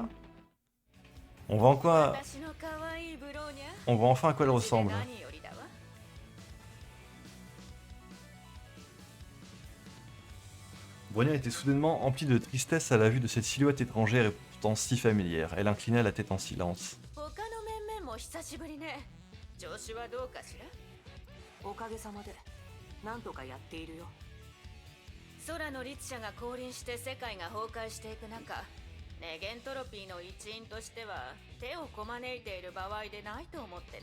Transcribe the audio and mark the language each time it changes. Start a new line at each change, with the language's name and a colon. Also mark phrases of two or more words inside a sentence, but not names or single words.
French: On voit enfin à quoi elle ressemble. Bronia était soudainement emplie de tristesse à la vue de cette silhouette étrangère et pourtant si familière. Elle inclina la tête en silence.
Japanese: おかげさまでなんとかやっているよ。空の律者が降臨して世界が崩壊していく中、ネゲントロピーの一員としては手をこまねいている場合でないと思ってね。